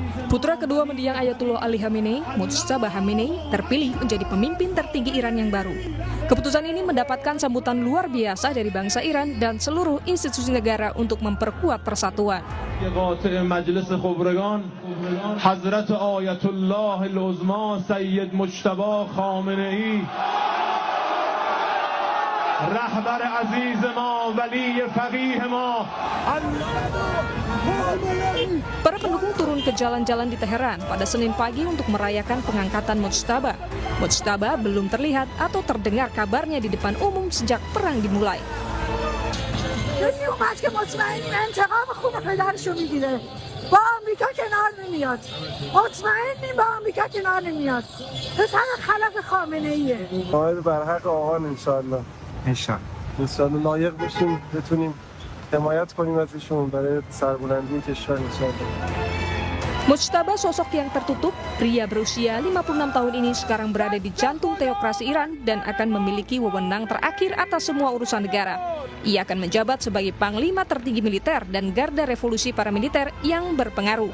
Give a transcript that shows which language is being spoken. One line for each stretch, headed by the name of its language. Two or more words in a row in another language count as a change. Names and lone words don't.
Indonesian: Putra kedua mendiang Ayatullah Ali Khamenei, Mujtaba Khamenei, terpilih menjadi pemimpin tertinggi Iran yang baru. Keputusan ini mendapatkan sambutan luar biasa dari bangsa Iran dan seluruh institusi negara untuk memperkuat persatuan.
Persian: مجلس خبرگان حضرت آیت الله العظما سید مجتبی خامنه‌ای رهبر عزیز ما ولی فقیه ما.
Indonesian: Para pendukung turun ke jalan-jalan di Teheran pada Senin pagi untuk merayakan pengangkatan Mujtaba. Mujtaba belum terlihat atau terdengar kabarnya di depan umum sejak perang dimulai.
Persian: انشالله لایق بشیم بتونیم حمایت کنیم ازشون برای سربلندی کشور انشالله.
Indonesian: Mujtaba, sosok yang tertutup, pria berusia 56 tahun ini sekarang berada di jantung teokrasi Iran dan akan memiliki wewenang terakhir atas semua urusan negara. Ia akan menjabat sebagai panglima tertinggi militer dan garda revolusi paramiliter yang berpengaruh.